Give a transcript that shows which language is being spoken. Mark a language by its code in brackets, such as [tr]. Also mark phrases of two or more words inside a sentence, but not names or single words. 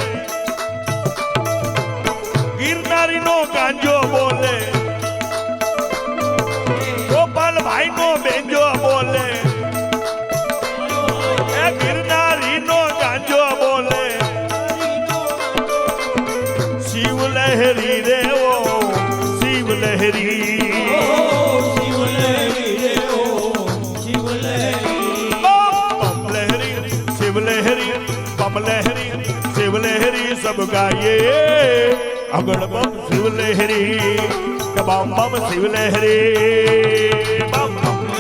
[gu] ગિરનારી નો ગાંજો બોલે ગોપાલભાઈ નો બેંજો બોલે એ ગિરનારી નો ગાંજો બોલે શિવ લહેરી રે ઓ શિવ લહેરી [hi] बम लहरी शिव लहरी बम लहरी शिव लहरी सब गाइए अगड़ बम शिव लहरी बम बम शिव लहरी बम बम